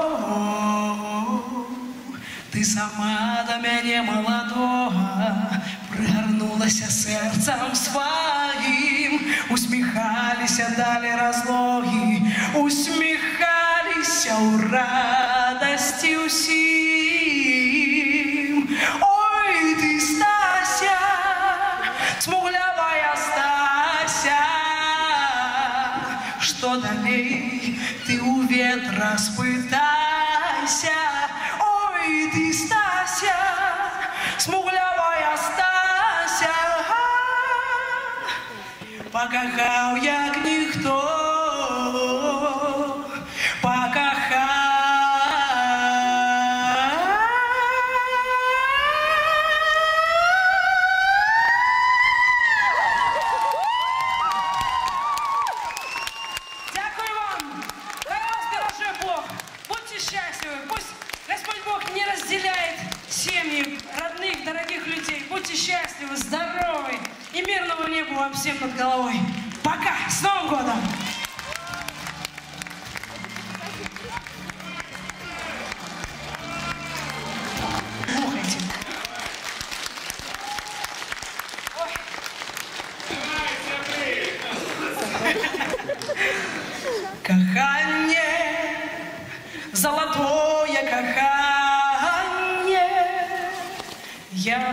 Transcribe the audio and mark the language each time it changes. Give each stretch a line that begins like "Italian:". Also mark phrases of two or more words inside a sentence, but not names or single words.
Ukrainian: Ти сама до мене молодого пригорнулася серцем своїм, усміхалися далі розлоги, усміхалися у радості усім.
Belarusian: Ой, ти, Стася, смуглявая Стася, что далей ты у ветра спытайся. Ой, ты, Стася, смуглявая Стася,
Ukrainian: покохав як ніхто, покохав. Дякую вам. Хай вас
Russian: бережет Бог. Будьте счастливы. Пусть Господь Бог не разделяет семьи родных, дорогих людей. Будьте счастливы, здоровы и мирного неба вам всем над головой. Пока! С Новым годом!
Ukrainian: Слухайте. Кохання, золотое кохання, я